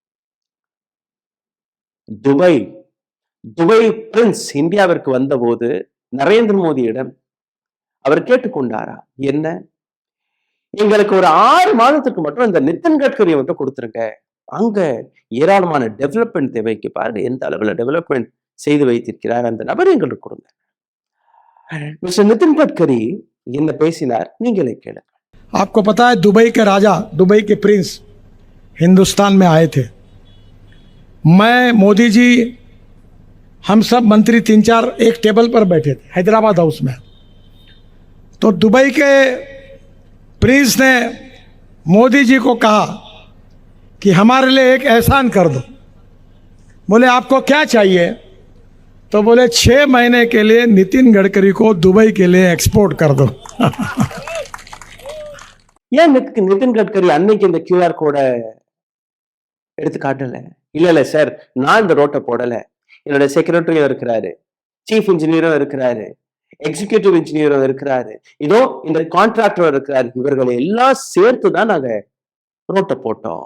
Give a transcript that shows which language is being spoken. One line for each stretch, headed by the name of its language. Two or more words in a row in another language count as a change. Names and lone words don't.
Tamil: துபாய் பிரின்ஸ் இந்தியாவிற்கு வந்தபோது நரேந்திர மோடியிடம் அவர் கேட்டுக்கொண்டாரா, என்ன எங்களுக்கு ஒரு 6 மாதத்துக்கு மட்டும் இந்த நிதின் கட்கரியை மட்டும் கொடுத்துருங்க, அங்க ஏராளமான டெவலப்மெண்ட் தேவைக்கு பாருங்க எந்த அளவுல டெவலப்மெண்ட் செய்து வைத்திருக்கிறார் அந்த நபர் எங்களுக்கு கொடுங்க. मिस्टर नितिन गडकरी என்ன பேசினார் நீங்களே கேளுங்க.
Hindi: आपको पता है दुबई के राजा, दुबई के प्रिंस हिंदुस्तान में आए थे. मैं, मोदी जी, हम सब मंत्री 3-4 एक टेबल पर बैठे थे हैदराबाद हाउस में. तो दुबई के प्रिंस ने मोदी जी को कहा कि हमारे लिए एक एहसान कर दो. बोले आपको क्या चाहिए? तो बोले 6 महीने के लिए नितिन गडकरी को दुबई के लिए एक्सपोर्ट कर दो.
Tamil: ஏன் நிதின் கட்கரி அன்னைக்கு இந்த கியூஆர் கோட எடுத்து காட்டல? இல்ல சார், நான் இந்த ரோட்டை போடல, என்னோட செக்ரட்டரியும் இருக்கிறாரு, சீஃப் இன்ஜினியரும் இருக்கிறாரு, எக்ஸிகியூட்டிவ் இன்ஜினியரும் இருக்கிறாரு, இதோ இந்த கான்ட்ராக்டரும் இருக்கிறாரு, இவர்களை எல்லாம் சேர்த்துதான் நாங்க ரோட்டை போட்டோம்.